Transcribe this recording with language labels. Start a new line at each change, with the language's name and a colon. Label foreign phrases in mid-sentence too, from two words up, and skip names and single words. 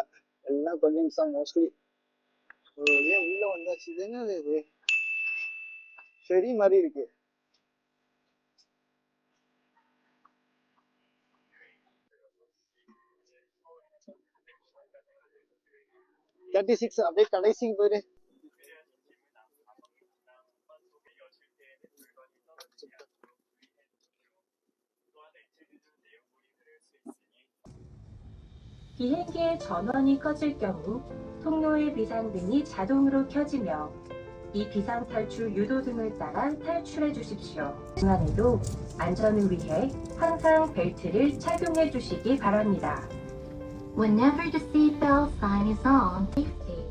Tamil: எல்லாம் கொஞ்சம் தான் மோஸ்ட்லி. ஒரு வழியா உள்ள வந்தாச்சு. இது என்னது இது? செடி மாதிரி இருக்கு. 36 அப்படியே கடைசிக்கு போயிரு.
Korean: 비행기의 전원이 꺼질 경우 통로의 비상등이 자동으로 켜지며 이 비상탈출 유도등을 따라 탈출해 주십시오. 그간에도 안전을 위해 항상 벨트를 착용해 주시기 바랍니다.
English: Whenever the seatbelt sign is on, safety.